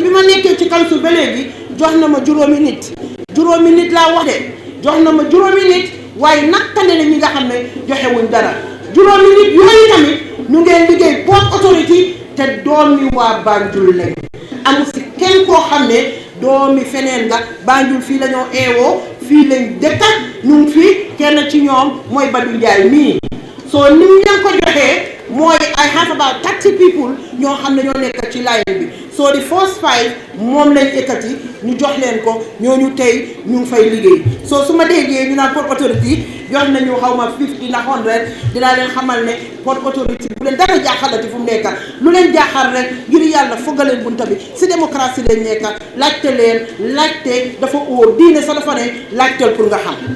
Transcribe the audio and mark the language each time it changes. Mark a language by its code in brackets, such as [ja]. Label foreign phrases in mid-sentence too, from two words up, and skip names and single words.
[wo] bi ma nekkee ci council ba léegi jox na ma juróomi nit laa wax de jox na ma juróomi nit waaye nattale na ñi nga xam ne joxewuñ dara juróomi nit yooyu tamit ñu ngeen liggéey port authority te doomi waa Banjul lañ amul si kenn koo xam ne doomi feneen nga Banjul fii la ñoo eewoo fii lañ dëkka ñu ngi fii kenn ci ñoom mooy Badou Ndiaye mii soo ni ñu leen ko joxee mooy [en] I have about 30 people [wo] ñoo xam ne ñoo nekk ci line bi [en] so the first 5 [wo] moom lañ ekkati ñu jox leen ko ñooñu tey ñu ngi fay liggéey soo su ma déggee ñu naan port authority jox nañu xaw ma 50 na 100 dinaa leen xamal ne port authority bu leen dara jaaxalati fu mu nekka lu leen jaaxal rek ngir yàlla foggaleen bunta bi si démocratie lañ nekka laajte dafa óor diine sa dafa ne laajteel pour nga xam